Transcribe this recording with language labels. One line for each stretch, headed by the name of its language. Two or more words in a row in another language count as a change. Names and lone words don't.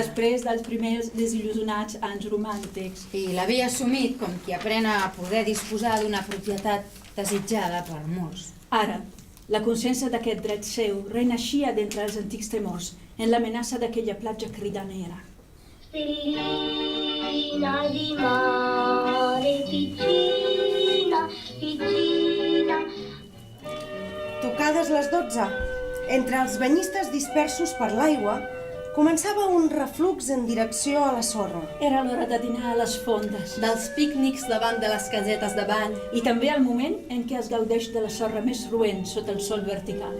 Catalan: Després dels primers desil·lusionats anys romàntics. I l'havia assumit com qui aprèn a poder disposar d'una propietat desitjada per molts. Ara, la consciència d'aquest dret seu renaixia d'entre els antics temors en l'amenaça d'aquella platja cridanera.
Italian: Stellina di mare, piccina, piccina.
Catalan: Tocades les 12, entre els banyistes dispersos per l'aigua, començava un reflux en direcció a la sorra. Era l'hora de dinar a les fondes. Dels pícnics davant de les casetes de bany. I també el moment en què es gaudeix de la sorra més roent sota el sol vertical.